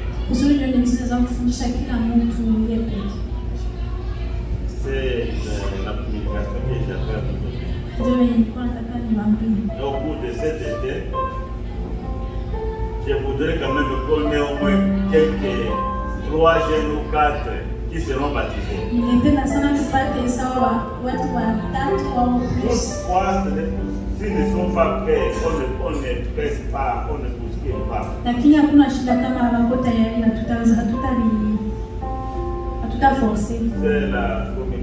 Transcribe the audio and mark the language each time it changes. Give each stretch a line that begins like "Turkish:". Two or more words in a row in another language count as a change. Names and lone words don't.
Swahili: kusudi ndio niweze kufundisha kila mtu yeye pekee.
French: C'est la communication que j'avais aujourd'hui.
Swahili: Ndio nilikuwa nataka niwaambie.
French: Au cours de cet été, je voudrais quand même qu'on ait au moins quelques 3 jeunes ou 4 qui seront baptisés.
Swahili: Ningependa sana tupate sawa watu watatu au plus.
French: Toutefois, s'ils ne sont pas prêts, on ne presse pas, on ne bouscule pas.
Swahili: Lakini hakuna shida kama wako tayari, hatutaforce.
French: C'est la